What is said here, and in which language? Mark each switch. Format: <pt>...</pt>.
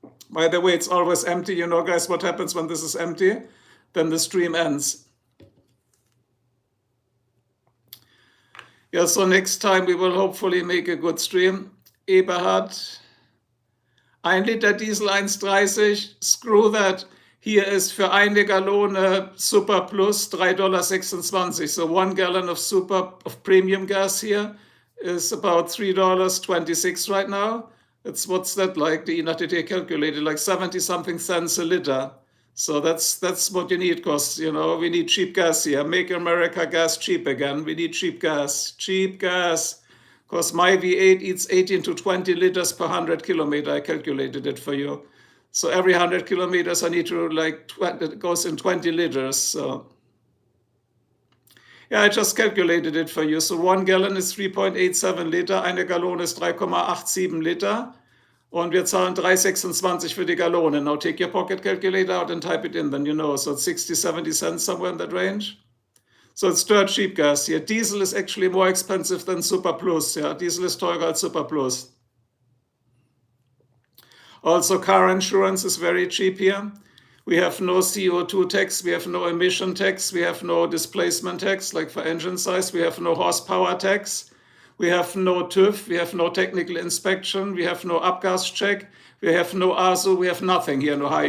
<en>By the way, it's always empty. You know, guys, what happens when this is empty? Then the stream ends. Yeah, so next time we will hopefully make a good stream. Eberhard, 1 Liter Diesel 1,30, screw that. Here is</en> <de>für eine Gallone Super Plus $3.26.</de> <en>So 1 gallon of premium gas here is about $3.26 right now. What's that like? The INATT calculated like 70 something cents a liter. So that's what you need, because we need cheap gas here. Make America gas cheap again. We need cheap gas. Because my V8 eats 18 to 20 liters per 100 kilometer. I calculated it for you. So every 100 kilometers I need to it goes in 20 liters. So yeah, I just calculated it for you. So 1 gallon is 3.87 Liter,</en> <de>eine Gallone ist 3,87 Liter. Und wir zahlen 3,26 für die Gallone.</de> <en>Now take your pocket calculator out and type it in, then you know. So it's 60, 70 cents, somewhere in that range. So it's dirt cheap gas here. Diesel is actually more expensive than Super Plus. Yeah, diesel is</en> <de>teurer als</de> <en>Super Plus. Also, car insurance is very cheap here. We have no CO2 tax, we have no emission tax, we have no displacement tax, like for engine size, we have no horsepower tax, we have no TÜV, we have no technical inspection, we have no Abgas check, we have no ASU, we have nothing here in Ohio.</en>